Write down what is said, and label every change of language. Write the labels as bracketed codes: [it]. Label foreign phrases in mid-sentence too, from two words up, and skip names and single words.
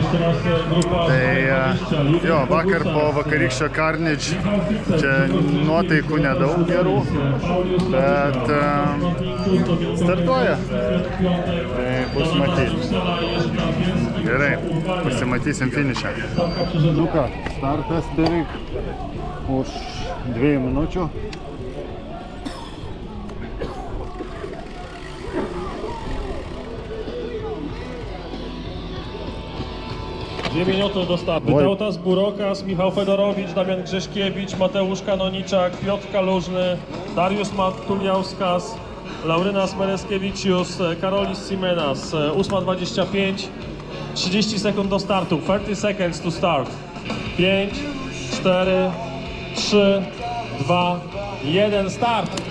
[lt] Tai jo, vakar po vakarykščio Carnage čia nuotaikų nedaug gerų, bet startuoja. Tai bus matyti. Gerai, pasimatysim finišą. Nu ką, startas beveik už 2 minučių. [pl] Dwie minuty do startu. Tautas Burokas, Michał Fedorowicz, Damian Grzeszkiewicz, Mateusz Kanoniczak, Piotr Kalużny, Dariusz Matuliauskas, Laurynas Mereskiewičius, Karolis Simenas. 8:25, 30 sekund do startu. [en] 30 seconds to start. 5, 4, 3, 2, 1, start.